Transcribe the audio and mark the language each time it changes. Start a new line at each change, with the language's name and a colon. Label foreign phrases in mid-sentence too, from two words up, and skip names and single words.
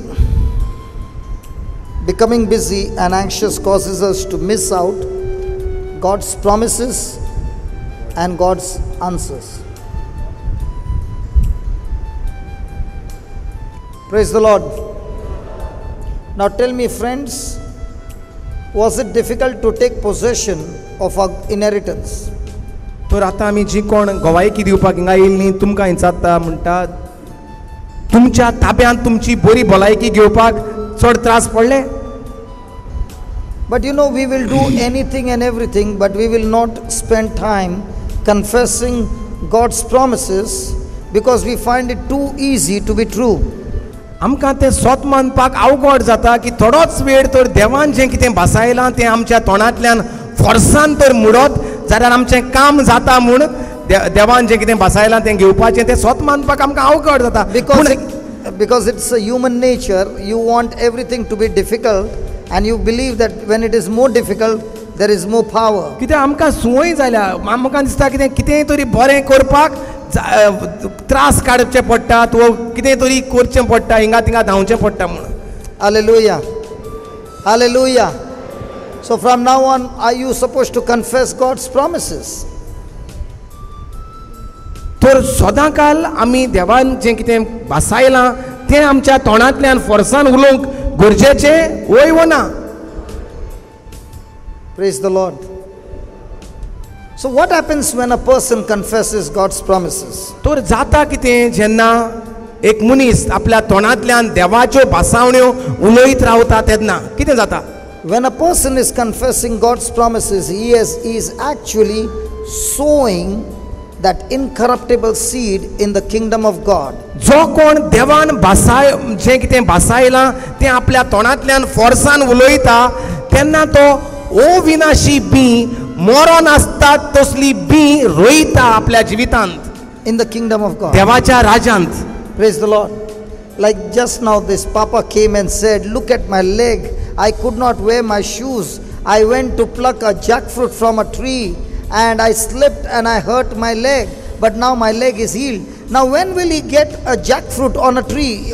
English: Becoming busy and anxious causes us to miss out God's promises and God's answers. Praise the Lord. Now tell me, friends, was it difficult to take possession of our inheritance?
Konkani: तर आतां आमी जी कोण गोवायकी दिवपाक हिंगा येयल्लीं तुमकां विचारता म्हणटा तुमच्या ताब्यांत तुमची बरी भलायकी घेवपाक चड त्रास पडले?
English: But you know, we will do anything and everything, but we will not spend time confessing God's promises because we find it too easy to be true.
Konkani: आमकां तें स्वत मानपाक अवघड जाता की थोडोच वेळ तर देवान जें कितें भासायलां तें आमच्या तोंडांतल्यान फोर्सान तर मुडत जाल्यार आमचें काम जाता म्हूण देवान जें कितें भासायलां तें घेवपाचें तें स्वत मानपाक आमकां अवघड जाता.
English: Because it's a human nature, you want everything to be difficult and you believe that when it is more difficult there is more power.
Konkani: कित्याक आमकां संवय जाल्या आमकां दिसता कितेंय तरी बरें करपाक त्रास काडचे पडटात वा कितें तरी करचें पडटा हिंगा थिंगा धांवचें पडटा म्हणून.
English: Hallelujah. Hallelujah. So from now on, are you supposed to confess God's promises?
Konkani: तर सदां काल आमी देवान जें कितें भासायलां तें आमच्या तोंडांतल्यान फोर्सान उलोवंक गरजेचें वय वा ना?
English: Praise the Lord. So what happens when a person confesses God's promises?
Konkani: तर जाता कितें जेन्ना एक मनीस आपल्या तोंडांतल्यान देवाच्यो भासावण्यो उलयत रावता तेन्ना कितें जाता?
English: When a person is confessing God's promises, he is actually sowing that incorruptible seed in the kingdom of God.
Konkani: जो कोण देवान जें कितें भासायलां तें आपल्या तोंडांतल्यान फोर्सान उलयता तेन्ना तो अविनाशी बी मरण आसता तसली बी रोयता आपल्या जिवितांत.
English: In the kingdom of God.
Konkani: देवाच्या राज्यांत.
English: Praise the Lord. Like just now this papa came and said, look at my leg. I could not wear my shoes. I went to pluck a jackfruit from a tree and I slipped and I hurt my leg. But now my leg is healed. Now, when will he get a jackfruit on a tree?